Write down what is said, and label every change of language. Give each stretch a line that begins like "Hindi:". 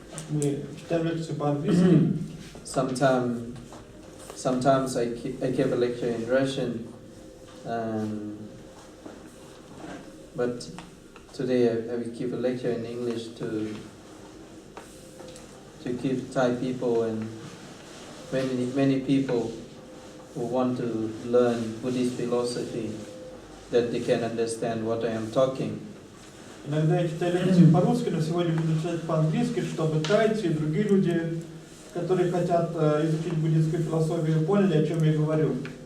Russian: Мы читаем лекцию по-английски.
English: Sometimes I give a lecture in Russian, but today I will give a lecture in English to give Thai people and many people who want to learn Buddhist philosophy that they can understand what I am talking.
Russian: Иногда я читаю лекции по-русски, но сегодня буду читать по-английски, чтобы тайцы и другие люди, которые хотят изучить буддийскую философию, поняли, о чем я говорю.